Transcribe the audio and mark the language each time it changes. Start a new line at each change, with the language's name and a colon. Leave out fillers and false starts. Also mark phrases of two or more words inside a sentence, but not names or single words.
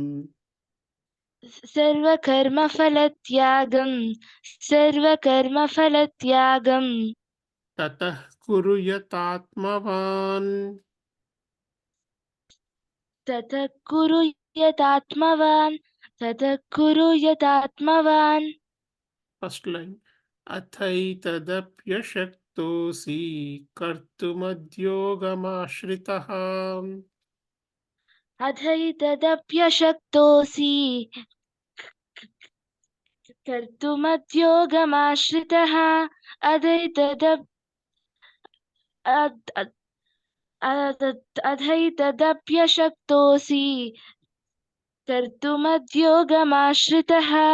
Sanskrit: सर्वकर्मफलत्यागं తతః కురు యతాత్మవాన్. ततः कुरु यतात्मवान्
English: first line
Sanskrit: అథైతదప్యశక్తోసి కర్తుమద్యోగమాశ్రితః. अधैतदप्यशक्तोऽसि कर्तुमद्योगमाश्रितः अधैतदप्यशक्तोऽसि कर्तुमद्योगमाश्रितः